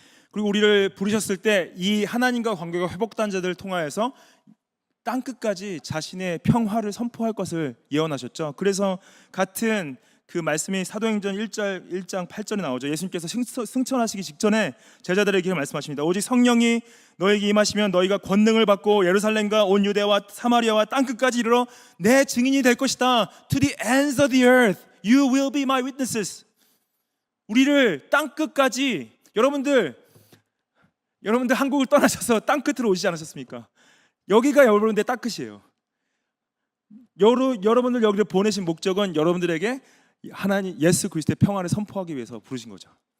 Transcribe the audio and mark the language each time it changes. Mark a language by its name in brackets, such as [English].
[Korean] 그리고 우리를 부르셨을 때 이 하나님과 관계가 회복된 자들을 통하여서 땅 끝까지 자신의 평화를 선포할 것을 예언하셨죠. 그래서 같은 그 말씀이 사도행전 1장 8절에 나오죠. 예수님께서 승천하시기 직전에 제자들에게 말씀하십니다. 오직 성령이 너에게 임하시면 너희가 권능을 받고 예루살렘과 온 유대와 사마리아와 땅 끝까지 이르러 내 증인이 될 것이다. [English] To the ends of the earth, you will be my witnesses. [Korean] 우리를 땅 끝까지, 여러분들 한국을 떠나셔서 땅 끝으로 오시지 않으셨습니까? 여기가 여러분들의 땅 끝이에요. 여러분들 여기를 보내신 목적은 여러분들에게 하나님 예수 그리스도의 평화를 선포하기 위해서 부르신 거죠.